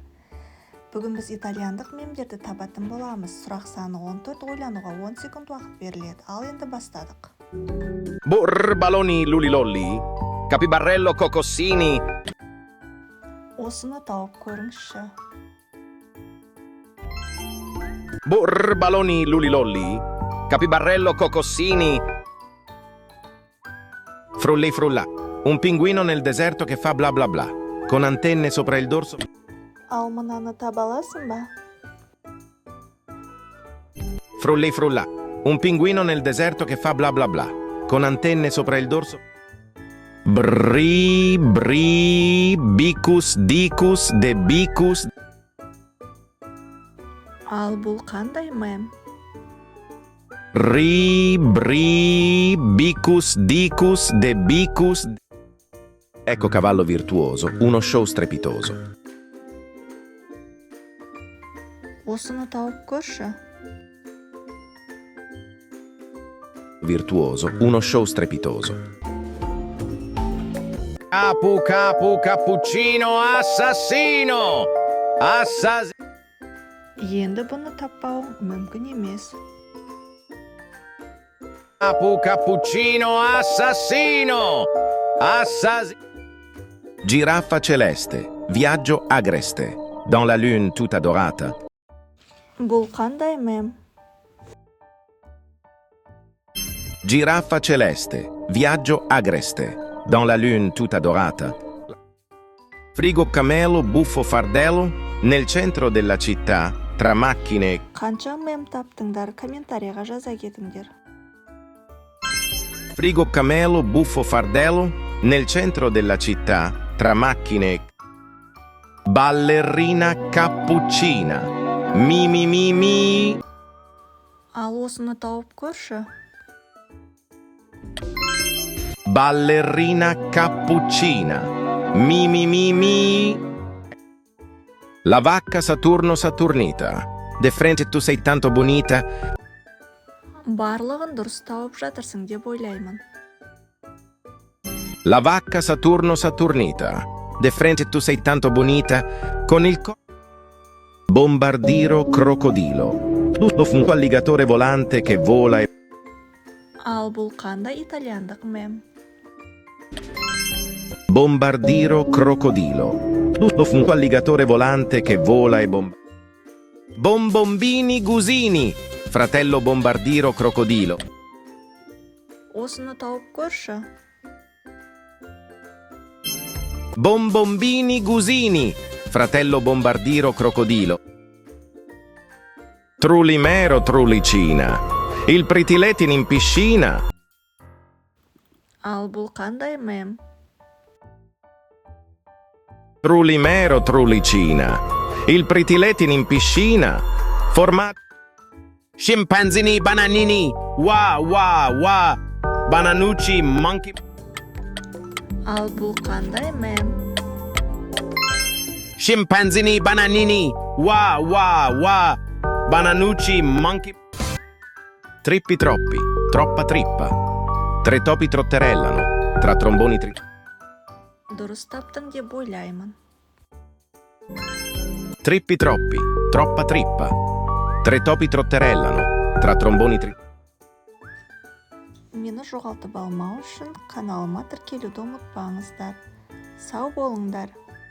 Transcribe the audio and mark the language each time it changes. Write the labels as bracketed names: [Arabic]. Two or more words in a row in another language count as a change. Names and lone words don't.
[Kazakh] Бүгін біз итальяндық мемдерді табатын боламыз. Сұрақ саны 14, ойлануға 10 секунд уақыт беріледі. Ал енді бастадық. [Italian] Баллoni lulilolli, Capibarello cocossini. [Kazakh] Осыны тауып көріңізші. [Italian] Balloni lulilolli, Capibarello cocossini. Frulli frulla, un pinguino nel deserto che fa bla bla bla, con antenne sopra il dorso. [Kazakh] Ал мынаны таба аласың ба? [Italian] Frulli frulla, un pinguino nel deserto che fa bla bla bla, con antenne sopra il dorso. Bri, bicus, dicus, de bicus. [Kazakh] Ал бұл қандай мем? [Italian] Bicus, dicus, de bicus. Ecco cavallo virtuoso, uno show strepitoso. [Kazakh] Осыны тауып көрші. [Italian] Virtuoso, uno show strepitoso. Cappuccino assassino! [Kazakh] Енді бұны таппауың мүмкін емес. [Italian] Cappuccino assassino! Giraffa celeste, viaggio agreste, [French] dans la lune [Italian] tutta dorata. [Kazakh] Бұл қандай мем? [Italian] Giraffa celeste, viaggio agreste, [French] dans la lune [Italian] tutta dorata. Frigo camelo, buffo fardello, nel centro della città, tra macchine. [Kazakh] Қанша мем таптыңдар, комментарийға жаза кетіңдер. [Italian] Frigo camelo, buffo fardello, nel centro della città, tra macchine. Ballerina cappuccina, mi. [Kazakh] Ал осыны тауып көрші. [Italian] Ballerina cappuccina, mi. La vacca Saturno Saturnita, [Spanish] de frente [Italian] tu sei tanto bonita. [Kazakh] Барлығын дұрыс тауып жатырсың деп ойлаймын. [Italian] La vacca Saturno Saturnita, [Spanish] de frente [Italian] tu sei tanto bonita, con il bombardiro crocodilo, un alligatore volante che vola e. [Kazakh] Ал бұл қандай итальяндық мем? [Italian] Bombardiro crocodilo, un alligatore volante che vola e Bombombini Gusini, fratello bombardiro crocodilo. [Kazakh] Осыны тауып көрші. [Italian] Bombombini Gusini, fratello bombardiro crocodilo. Trulimero Trulicina, il pritiletin in piscina. [Kazakh] Ал бұл қандай мем? [Italian] Trulimero Trulicina, il pritiletin in piscina. Formato. Scimpanzini bananini, wa, bananucci monkey. [Kazakh] Ал бұл қандай мем? [Italian] Scimpanzini bananini, wa, bananucci monkey. Trippi troppi, troppa trippa. Tre topi trotterellano, tra tromboni [Kazakh] Дұрыс таптың деп ойлаймын. [Italian] Trippi troppi, troppa trippa. Tre topi trotterellano, tra tromboni [Kazakh] Мені жоғалтып алмау үшін каналыма тіркелуді ұмытпаңыздар. Сау болыңдар.